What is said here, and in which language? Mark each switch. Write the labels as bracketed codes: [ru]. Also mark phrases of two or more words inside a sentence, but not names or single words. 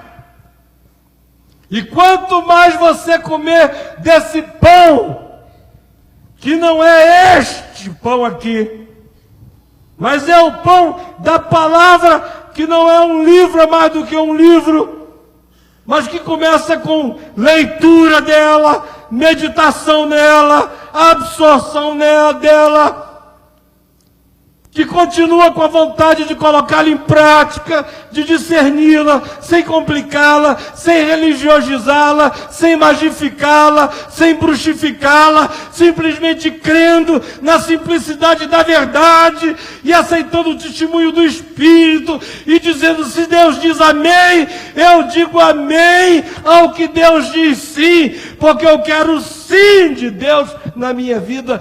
[pt] E quanto mais você comer desse pão, que não é este pão aqui, mas é o pão da palavra, que não é um livro, é mais do que um livro, mas que começa com leitura dela, meditação nela, absorção dela, que continua com a vontade de colocá-la em prática, de discerni-la, sem complicá-la, sem religiosizá-la, sem magificá-la, sem bruxificá-la, simplesmente crendo na simplicidade da verdade e aceitando o testemunho do Espírito e dizendo: se Deus diz amém, eu digo amém ao que Deus diz sim, porque eu quero o sim de Deus na minha vida.